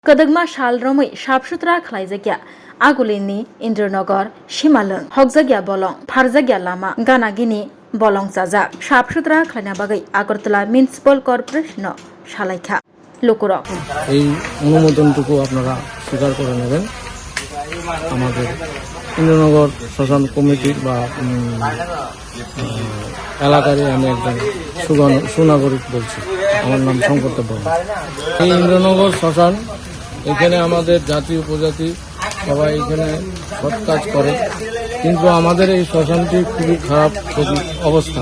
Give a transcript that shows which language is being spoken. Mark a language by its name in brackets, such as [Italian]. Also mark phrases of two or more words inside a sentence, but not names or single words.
[Kok Borok] Kadagma Shalromi Sharpshutra Klaizagya Agulini Indranagar Shimalung Hogzagya Bolong Farzagya Lama Ganagini Bolong Zazak Sharpshutra Klanabagai Agartala Municipal Corporation Shalaika Lukurok [Bangla] এই অনুমোদনটুকু আপনারা স্বীকার করে নেবেন। আমাদের ইন্দ্রনগর শ্মশান কমিটির বা এলাকারই আমি একজন সুনাগরিক বলছি। আমার নাম শঙ্কর বর্মা। এই ইন্দ্রনগর শ্মশান, এখানে আমাদের জাতি উপজাতি সবাই এখানে সৎ কাজ করে, কিন্তু আমাদের এই শ্মশানটি খুবই খারাপ অবস্থা।